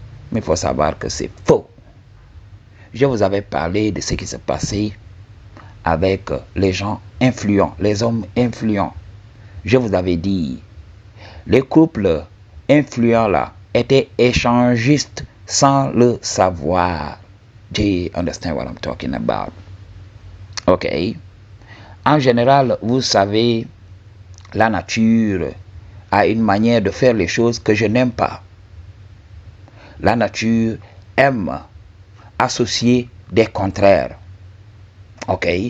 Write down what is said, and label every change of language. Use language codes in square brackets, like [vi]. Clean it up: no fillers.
[fr] Mais il faut savoir que c'est faux. Je vous avais parlé de ce qui se passait avec les gens influents, les hommes influents. Je vous avais dit, les couples influents là étaient échangistes sans le savoir. [en] Do you understand what I'm talking about? [fr] Ok. En général, vous savez, la nature a une manière de faire les choses que je n'aime pas. La nature aime associer des contraires. Ok.